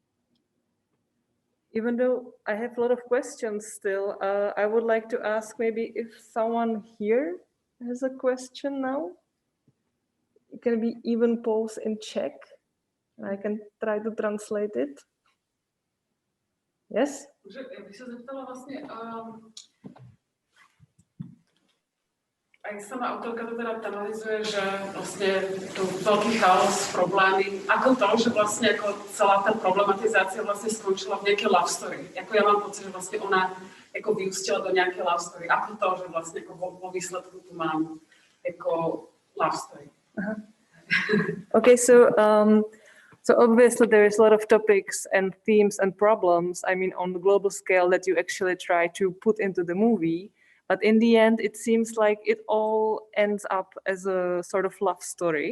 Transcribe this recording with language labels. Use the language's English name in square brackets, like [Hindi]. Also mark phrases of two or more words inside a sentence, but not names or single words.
[English] Even though I have a lot of questions still, I would like to ask maybe if someone here has a question now. It can be even posed in Czech. I can try to translate it. Yes? [Czech] Já bych se zeptala vlastně, a jak sama autorka to teda analyzuje, že vlastně to velký chaos, problémy, ako to, že vlastně jako celá ta problematizácia vlastně skončila v nějaké [English] love story. [Czech] Jako já mám pocit, že vlastně ona jako vyústila do nějaké [English] love story. [Czech] Ako to, že vlastně jako po výsledku tu mám jako [English] love story. Okay, so So obviously there is a lot of topics and themes and problems, I mean, on the global scale that you actually try to put into the movie. But in the end, it seems like it all ends up as a sort of love story.